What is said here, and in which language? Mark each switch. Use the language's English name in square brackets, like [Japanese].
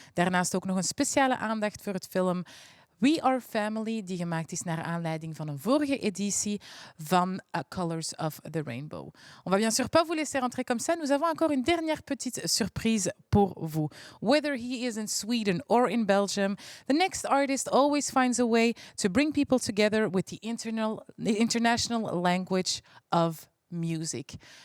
[Dutch] Daarnaast ook nog een speciale aandacht voor het film We Are Family, die gemaakt is naar aanleiding van een vorige editie van Colors of the Rainbow. [French] On va bien sûr pas vous laisser rentrer comme ça. Nous avons encore une dernière petite surprise pour vous. [English] Whether he is in Sweden or in Belgium, the next artist always finds a way to bring people together with the international language of music.